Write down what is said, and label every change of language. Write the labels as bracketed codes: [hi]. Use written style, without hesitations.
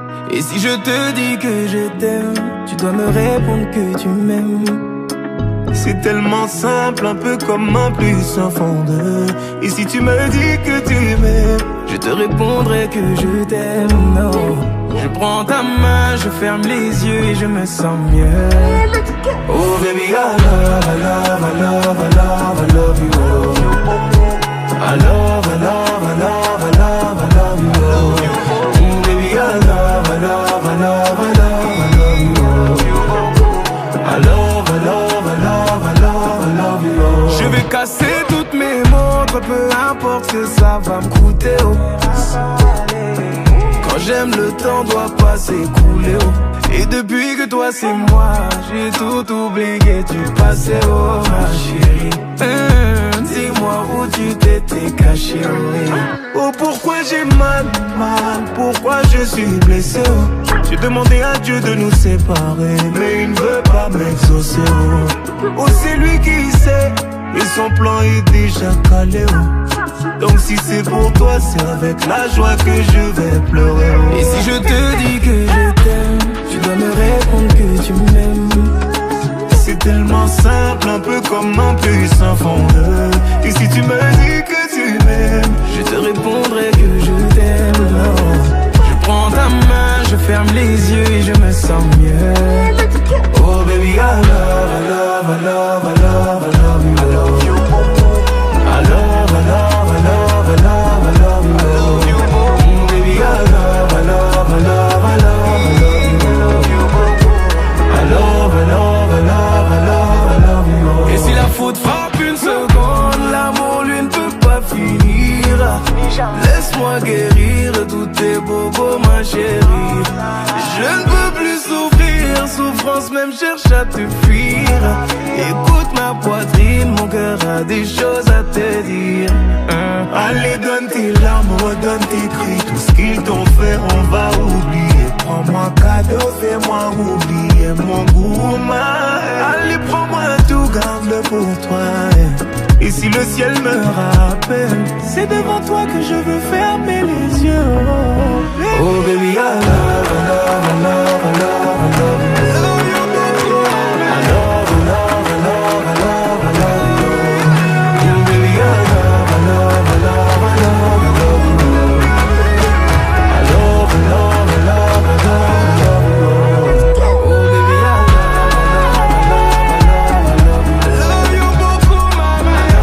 [fr] Et si je te dis que je t'aime, tu dois me répondre que tu m'aimes. C'est tellement simple, un peu comme un plus un fond de. Et si tu me dis que tu m'aimes, je te répondrai que je t'aime. Non, je prends ta main, je ferme les yeux et je me sens mieux. [en] Oh baby, I love, I love, I love, I love, I love you. I love, I love, I love, I love, I love you. Oh baby, I love, I love, I love, I love, I love you. I love, I love, I love, I love, I love you. [fr] Je vais casser toutes mes montres, peu importe ce que ça va me coûter. Oh. Quand j'aime, le temps doit pas s'écouler. Oh. Et depuis que toi c'est moi, j'ai tout oublié du passé. Oh ma chérie, dis-moi où tu t'étais caché. Oh pourquoi j'ai mal, pourquoi je suis blessé. Oh. J'ai demandé à Dieu de nous séparer, mais il ne veut pas m'exaucer. Oh c'est lui qui sait, et son plan est déjà calé. Oh. Donc si c'est pour toi, c'est avec la joie que je vais pleurer. Oh. Et si je te dis que je t'aime, tu dois me répondre que tu m'aimes. C'est tellement simple, un peu comme un puissant fondeur. Et si tu me dis que tu m'aimes, je te répondrai que je t'aime. Je prends ta main, je ferme les yeux et je me sens mieux. [en] Oh baby, I love, I love, I love, I love, I love you. I love you. I love, I love, I love, I love, I love you. Baby, I love, I love, I love, I love, I love you. I love, I love, I love, I love, I love you. [fr] Et si la faute frappe une seconde, l'amour lui ne peut pas finir. Laisse-moi guérir de tous tes bobos, ma chérie. Je ne peux plus souffrir, souffrance même cherche à te fuir. Écoute ma poitrine, mon cœur a des choses à te dire. Allez, donne tes larmes, redonne tes cris. Tout ce qu'ils t'ont fait, on va oublier. Prends-moi cadeau, fais-moi oublier mon goût. Allez, prends-moi tout, garde-le pour toi. Et si le ciel me rappelle, c'est devant toi que je veux fermer les yeux. [en] Oh baby, I love, I love, I love, I love, I love you. I love, I love, I love, I love, I love you. Oh baby, I love, I love, I love, I love, I love you. I love, I love, I love, I love, I love you. Oh baby, I love, I love, I love, I love, I love you.